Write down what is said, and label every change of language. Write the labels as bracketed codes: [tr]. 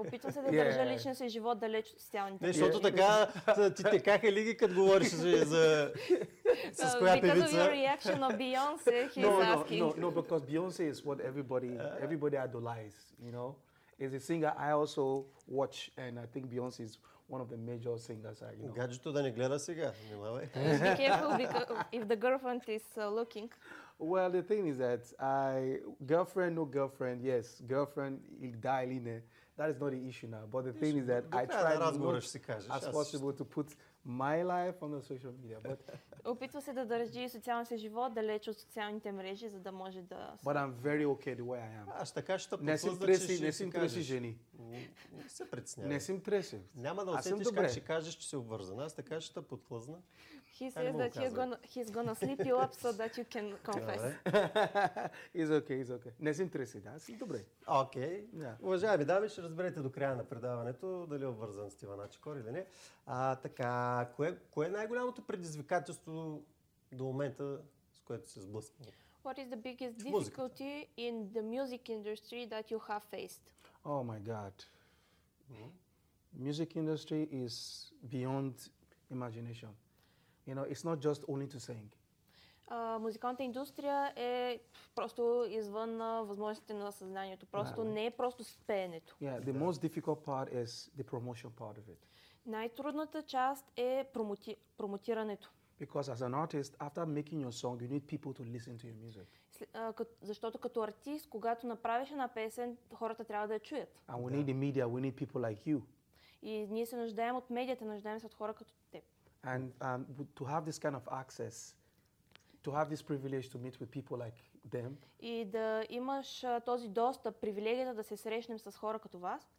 [bg] Опитвам се да държа личен си живот далеч от социалните мрежи. Защото така ти текаха лиги, като говориш за с коя певица. [en] Because of your reaction of Beyonce, he's asking. No, because Beyonce is what everybody idolizes, you know. Is a singer I also watch, and I think Beyonce is one of the major singers, you know. [bg] Гаджето да не гледа сега, нима бе. [en] Be careful if the girlfriend is looking. Well, the thing is that girlfriend, [bg] да, или не, [en] that is not the issue now. But the thing is that I try as possible to put my life on the social media, but [bg] опитва се да държи социалния си живот далеч от социалните мрежи, за да може да. [en] But I'm very okay the way I am. [bg] Аз така ще не си преси, не си преси жени. Не се притеснявай. Не си преси. Няма да усетиш как ще кажеш, че си обвързана. Аз така ще подхлъзна. [en] He says that he's gonna sleep you up so that you can confess. It's okay, it's okay. [bg] Не си преси, да, си добре. Окей. Уважаеми дами, ще разберете до края на предаването дали е обвързан Стиван Ачекор или не. Така, кое е най-голямото предизвикателство до момента, с което се сблъсква? [en] What is the biggest difficulty in the music industry that you have faced? Oh my God. Music industry is beyond imagination. You know, it's not just only to sing. [bg] Музикалната индустрия е просто извън възможностите на съзнанието. Просто не е просто пеенето. [en] Yeah, the most difficult part is the promotion part of it. [bg] Най-трудната част е промотирането. [en] Because as an artist, after making your song, you need people to listen to your music. [bg] Защото като артист, когато направиш една песен, хората трябва да я чуят. [en] And we need the media, we need people like you. [bg] И ние се нуждаем от медията, нуждаем се от хора като теб. [en] And to have this kind of access, to have this privilege to meet with people like them. [bg] И да имаш този достъп, привилегията да се срещнем с хора като вас.